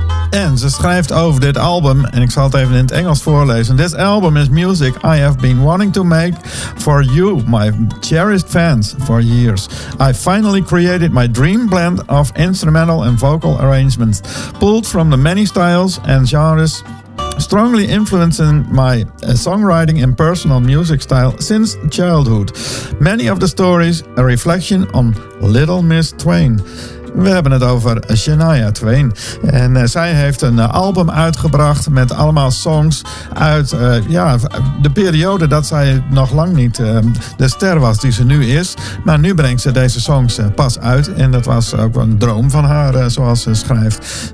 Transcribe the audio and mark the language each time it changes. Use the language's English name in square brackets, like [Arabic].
[Dutch] En ze schrijft over dit album, en ik zal het even in het Engels voorlezen. [English] This album is music I have been wanting to make for you, my cherished fans, for years. I finally created my dream blend of instrumental and vocal arrangements, pulled from the many styles and genres strongly influencing my songwriting and personal music style since childhood. Many of the stories a reflection on Little Miss Twain. [Dutch] We hebben het over Shania Twain. En zij heeft een album uitgebracht met allemaal songs uit de periode dat zij nog lang niet de ster was die ze nu is. Maar nu brengt ze deze songs pas uit. En dat was ook een droom van haar, zoals ze schrijft.